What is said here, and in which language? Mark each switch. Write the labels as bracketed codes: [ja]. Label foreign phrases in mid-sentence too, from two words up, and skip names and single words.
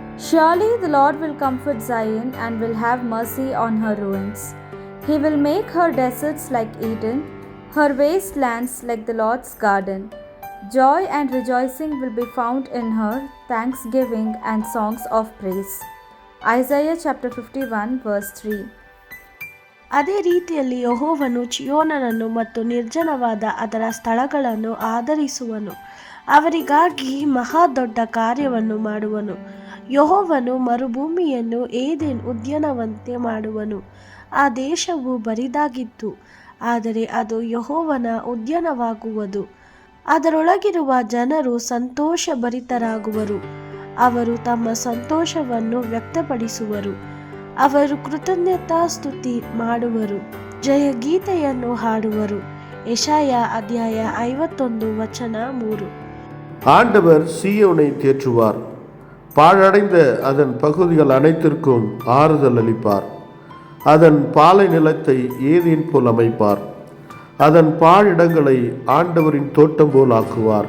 [en] Surely the Lord will comfort Zion and will have mercy on her ruins. He will make her deserts like Eden, her wastelands like the Lord's garden. Joy and rejoicing will be found in her, thanksgiving and songs of praise. Isaiah chapter 51 verse 3. [kn] ಅದೇ ರೀತಿಯಲ್ಲಿ ಯೆಹೋವನು ಚಿಯೋನನನ್ನು ಮತ್ತು ನಿರ್ಜನವಾದ ಅದರ ಸ್ಥಳಗಳನ್ನು ಆದರಿಸುವನು. ಅವರಿಗಾಗಿ ಮಹಾ ದೊಡ್ಡ ಕಾರ್ಯವನ್ನು ಮಾಡುವನು. ಯೆಹೋವನು ಮರುಭೂಮಿಯನ್ನು ಏದೆನ್ ಉದ್ಯಾನವಂತೆ ಮಾಡುವನು. ಆ ದೇಶವು ಬರಿದಾಗಿತ್ತು, ಆದರೆ ಅದು ಯೆಹೋವನ ಉದ್ಯಾನವಾಗುವುದು. ಅದರೊಳಗಿರುವ ಜನರು ಸಂತೋಷಭರಿತರಾಗುವರು. ಅವರು ತಮ್ಮ ಸಂತೋಷವನ್ನು ವ್ಯಕ್ತಪಡಿಸುವರು. ಅವರು ಕೃತಜ್ಞತಾ ಸ್ತುತಿ ಮಾಡುವರು, ಜಯಗೀತೆಯನ್ನು ಹಾಡುವರು. ಯೆಶಾಯ ಅಧ್ಯಾಯ 51 ವಚನ 3. [ta] ஆண்டவர் சீயோனை தேற்றுவார். பாழடைந்த அதன் பகுதிகள் அனைத்திற்கும் ஆறுதல் அளிப்பார். அதன் பாலை நிலத்தை ஏதேன் போல் அமைப்பார். அதன் பாழிடங்களை ஆண்டவரின் தோட்டம் போல் ஆக்குவார்.